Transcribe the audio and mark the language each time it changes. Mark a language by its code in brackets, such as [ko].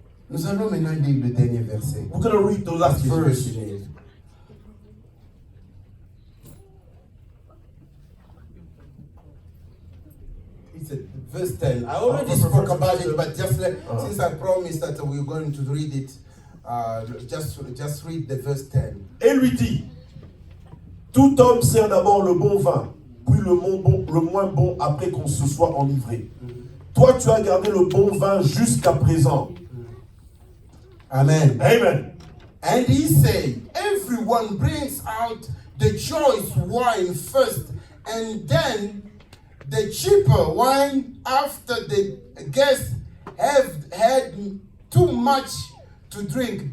[fr] Nous allons maintenant lire le dernier verset. [en] We're going to read the last verse. It's verse 10. I already spoke about it, but just since I promised that we were going to read it, just read the verse 10. [fr] Et lui dit, tout homme sert d'abord le bon vin, puis le moins bon après qu'on se soit enivré. Toi, tu as gardé le bon vin jusqu'à présent. Amen. Amen. [en] And he said, everyone brings out the choice wine first, and then the cheaper wine after the guests have had too much to drink.